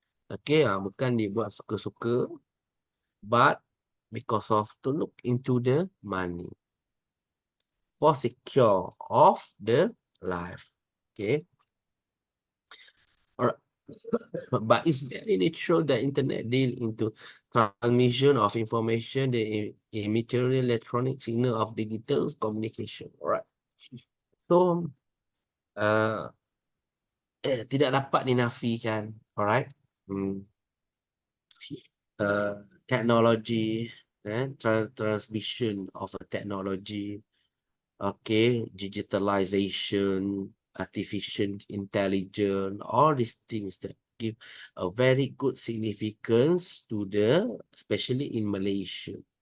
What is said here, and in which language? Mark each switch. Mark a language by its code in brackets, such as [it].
[en] Okay, [ms] bukan dibuat suka-suka, [en] but because of to look into the money for secure of the life. Okay. Alright. But it's very natural that internet deal into transmission of information, the immaterial electronic signal of digital communication. Alright. [ms] So, tidak dapat dinafikan. [en] Alright. Technology, transmission of a technology. Okay, digitalization, artificial intelligence, all these things that give a very good significance to especially in Malaysia.